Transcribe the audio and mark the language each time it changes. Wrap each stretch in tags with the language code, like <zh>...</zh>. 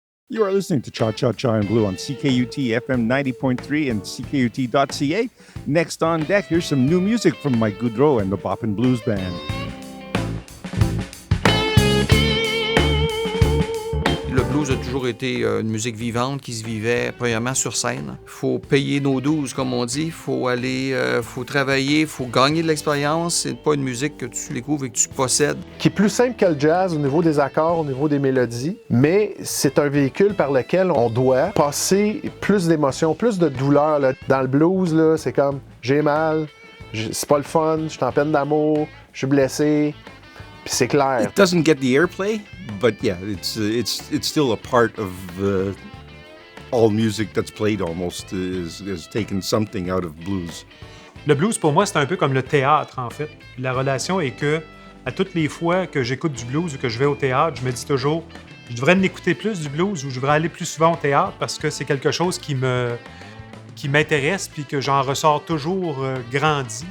<en>You are listening to Cha Cha Cha in Blue on CKUT FM 90.3 and CKUT.ca. Next on deck, here's some new music from my Goudreau and the Boppin Blues Band.</en> <fr>Le blues a toujours été une musique vivante qui se vivait premièrement sur scène. Il faut payer nos douze, comme on dit. Il faut aller, faut travailler, il faut gagner de l'expérience. C'est pas une musique que tu découvres et que tu possèdes. Qui est plus simple que le jazz au niveau des accords, au niveau des mélodies, mais c'est un véhicule par lequel on doit passer plus d'émotions, plus de douleur. Là. Dans le blues, là, c'est comme j'ai mal, c'est pas le fun, je suis en peine d'amour, je suis blessé. C'est clair.</fr> <en>It doesn't get the airplay, but yeah, it's still a part of all music that's played almost is taken something out of blues.</en> <fr>Le blues, pour moi, c'est un peu comme le théâtre, en fait. La relation est que, à toutes les fois que j'écoute du blues ou que je vais au théâtre, je me dis toujours, je devrais en écouter plus du blues ou je devrais aller plus souvent au théâtre parce que c'est quelque chose qui m'intéresse puis que j'en ressors toujours grandi.</fr>